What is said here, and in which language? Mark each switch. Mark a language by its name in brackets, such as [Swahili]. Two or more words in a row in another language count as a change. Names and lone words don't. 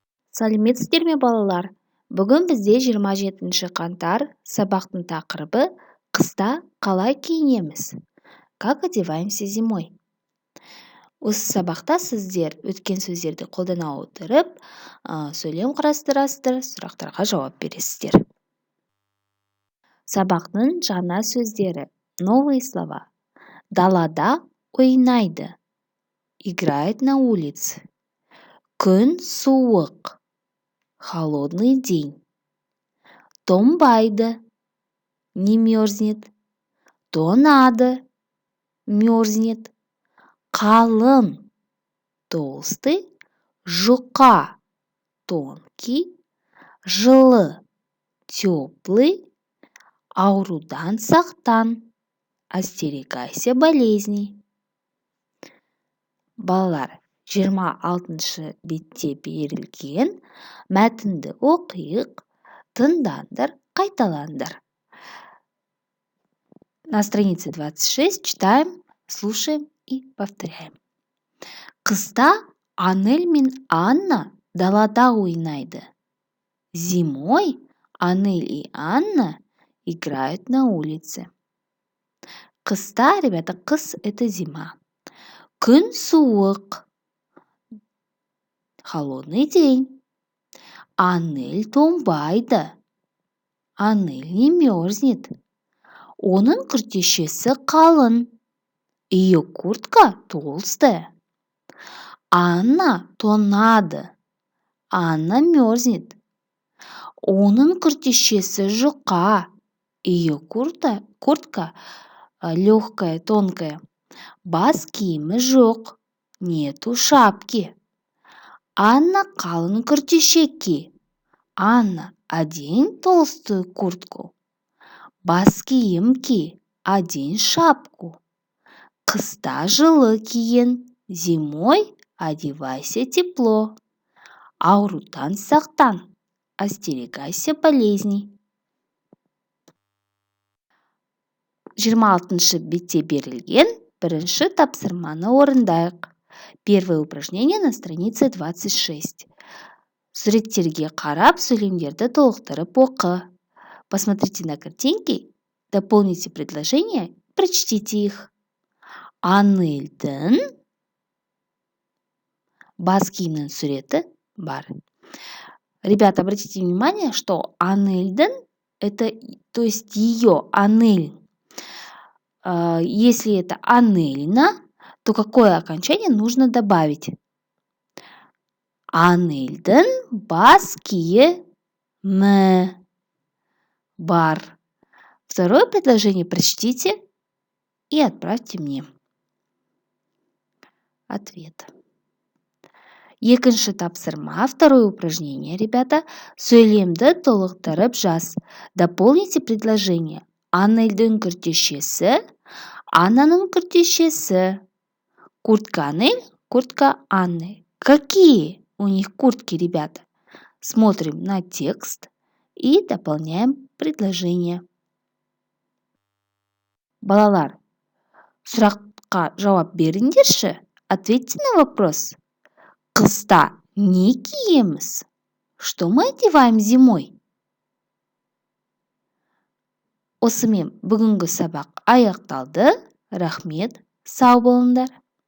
[Kazakh] Сәлеметсіздер ме балалар? Бүгін бізде 27 қаңтар, сабақтың тақырыбы қыста қалай киінеміз? [Russian] Как одеваемся зимой? [Kazakh] Осы сабақта сіздер өткен сөздерді қолдана отырып, сөйлем құрастырасыздар, сұрақтарға жауап бересіздер. Сабақтың жаңа сөздері. [Russian] Новые слова. [Kazakh] Далада ойнайды. [Russian] Играет на улице. [Kazakh] Күн суық. [Russian] Холодный день. Томбайды. Не мерзнет. То надо. Мерзнет. [Kazakh] Қалың. [Russian] Толстый. Жұқа. Тонкий. Жылы. [Kazakh] Теплый. Аурудан сақтан. [Russian] Остерегайся болезней. [Kazakh] Балалар, 26 бетте берілген мәтінді оқиық, тыңдаңдар, қайталаңдар. [Russian] На странице 26 читаем, слушаем и повторяем. [Kazakh] Қыста Анель мен Анна далада ойнайды. [Russian] Зимой Анель и Анна играют на улице. Қыста, ребята, қыс – это зима. [Kazakh] Күн суық. [Russian] Холодный день. [Kazakh] Анель томбайды. [Russian] Анель не мерзнет. [Kazakh] Оның күртешесі қалың. [Russian] Ее куртка толстая. [Kazakh] Анна тонады. [Russian] Анна мерзнет. [Kazakh] Оның күртешесі жұқа. [Russian] Ее куртка легкая, тонкая. [Kazakh] Бас киімі жоқ. [Russian] Нету шапки. [Kazakh] Анна қалың күртеше ки. [Russian] Анна, одень толстую куртку. [Kazakh] Бас киім ки. [Russian] Одень шапку. [Kazakh] Қыста жылы киін. [Russian] Зимой одевайся тепло. [Kazakh] Аурудан сақтан. [Russian] Остерегайся болезней. [Kazakh] 26 бетте берілген бірінші тапсырманы орындайық. [Russian] Первое упражнение на странице 26. [Kazakh] Суреттерге қарап, сөйлемдерді толықтырып оқы. [Russian] Посмотрите на картинки, дополните предложения, прочтите их. [Kazakh] Анельдің бас киімнің суреті бар. [Russian] Ребята, обратите внимание, что Анельдің это, то есть ее, Анель. Если это Анельна, то какое окончание нужно добавить? [Kazakh] Анельдің бас киімі бар. [Russian] Второе предложение прочтите и отправьте мне ответ. [Kazakh] Екінші тапсырма, [Russian] второе упражнение, ребята. [Kazakh] Сөйлемді толықтырып жаз. [Russian] Дополните предложение. [Kazakh] Анельдің күртешесі, Аннаның күртешесі. [Russian] Куртка Анель, куртка Анны. Какие у них куртки, ребята? Смотрим на текст и дополняем предложение. [Kazakh] Балалар, сұраққа жауап беріңдерші. [Russian] Ответьте на вопрос. [Kazakh] Қыста не киеміз? [Russian] Что мы одеваем зимой? [Kazakh] Осымен бүгінгі сабақ аяқталды. Рахмет, сау болыңдар.